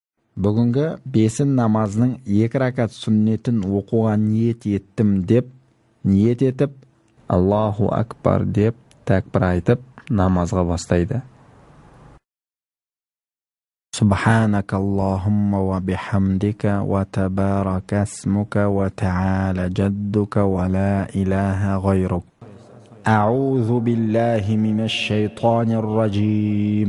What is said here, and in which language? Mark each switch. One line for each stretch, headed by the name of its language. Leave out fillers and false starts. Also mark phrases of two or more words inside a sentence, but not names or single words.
Kazakh: Бүгінгі бесін намазының 2 ракат сүннетін оқуға ниет еттім деп, ниет етіп,
Arabic: الله أكبر
Kazakh: деп, тәкбір айтып, намазға бастайды.
Arabic: سبحانك اللهم وبحمدك وتبارك اسمك وتعالى جدك ولا إله غيرك. أعوذ بالله من الشيطان الرجيم.